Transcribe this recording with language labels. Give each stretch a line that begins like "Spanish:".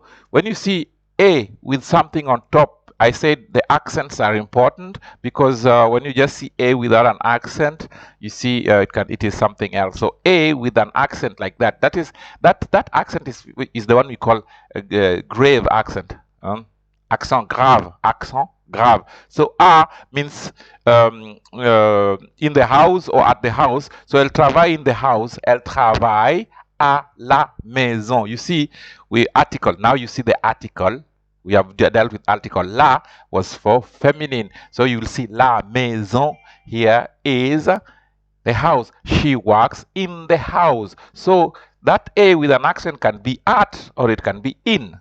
English: When you see a with something on top, I said the accents are important, because when you just see a without an accent, you see it is something else. So a with an accent like that, that accent is the one we call grave accent. Accent grave. So a means in the house or at the house. So elle travaille in the house.
French: Elle travaille à la maison.
English: You see, article. Now you see the article. We have dealt with article. La was for feminine. So you will see la maison here is The house. She works in the house. So that A with an accent can be at or it can be in.